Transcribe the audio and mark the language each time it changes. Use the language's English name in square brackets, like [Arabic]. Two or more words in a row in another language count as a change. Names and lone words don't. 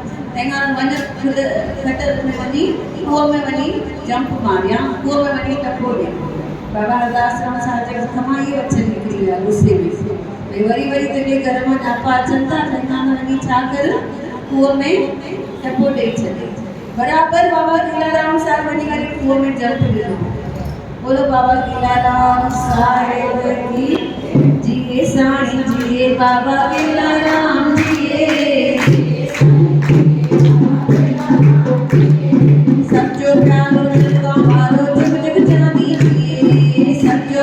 [Sindhi] तंहिंखां वञ खुद खटर में वञी खूह में वञी जंप मार या खूह में वञी टपो ॾे बाबा हरदास साहिब जे हथ मां इहे वचन निकिरी विया गुस्से में भई वरी वरी तुंहिंजे घर मां नापा अचनि था तंहिंखां वञी छा कर खूह में टपो ॾेई छॾे बराबरि बाबा लीलाराम साहिब वञी करे खूह में जंप ॾिनो बोलो बाबा लीलाराम साहिब की जिए साईं जिए बाबा लीलाराम जिए सब जो प्यारो दिल का मारो जुग जुग जानी जिए सब जो